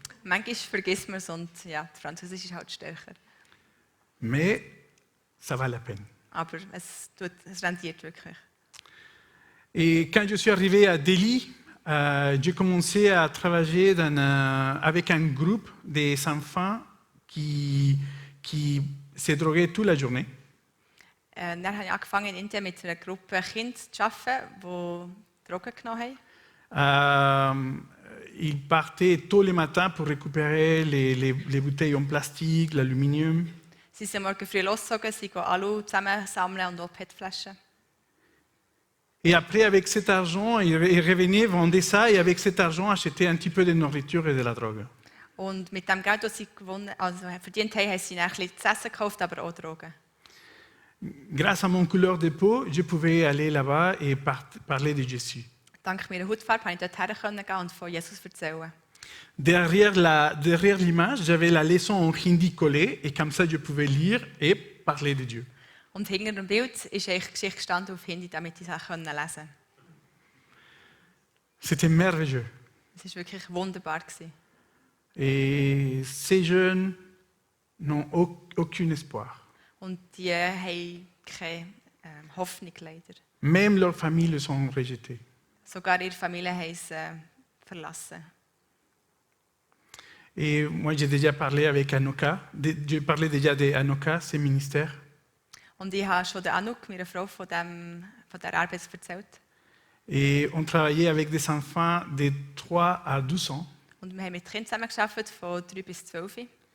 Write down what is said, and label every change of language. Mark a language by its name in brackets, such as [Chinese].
[German] Manchmal vergisst man es und ja, Französisch ist halt stärker. [French] Mais ça va la peine. [German] Aber es rendiert wirklich. [French] Et quand je suis arrivé à Delhi, j'ai commencé à travailler avec un groupe des enfants qui se droguaient toute la journée. [German] Dann habe ich angefangen in Indien mit einer Gruppe Kinder zu arbeiten, die Drogen genommen haben. [French] Ils partaient tôt le matin pour récupérer les bouteilles en plastique, l'aluminium. [German] Sie sind morgen früh losgezogen, sie gehen Alu zusammensammeln und auch PET-Flaschen. [French] Et après, avec cet argent, ils revenaient, vendaient ça, et avec cet argent, achetaient un petit peu de nourriture et de la drogue. [German] Und mit dem Geld, das sie verdient haben, haben sie dann ein bisschen zu essen gekauft, aber auch Drogen. [French] Grâce à mon couleur de peau, je pouvais aller là-bas et parler de Jésus. [German] Dank meiner Hautfarbe konnte ich dorthin gehen und von Jesus erzählen. [French] Derrière l'image, j'avais la leçon en hindi collée, et comme ça, je pouvais lire et parler de Dieu. [German] Und hinter dem Bild ist eigentlich Geschichte gestanden auf Hindi, damit ich es lesen konnte. [French] C'était merveilleux. [German] Es war wirklich wunderbar. [French] Et ces jeunes n'ont aucun espoir. [German] Und die haben keine Hoffnung leider. [French] Même leurs familles les ont rejetés. [German] Sogar ihre Familie haben es verlassen. [French] Et moi, j'ai déjà parlé avec Anoka. Je parlais déjà d'Anoka, ses ministères. [German] Und ich habe schon der Anouk, meiner Frau, von der Arbeit erzählt. [French] Et on travaillait avec des enfants de 3 à 12 ans [German] Und wir haben mit Kindern zusammengearbeitet, von 3 bis 12.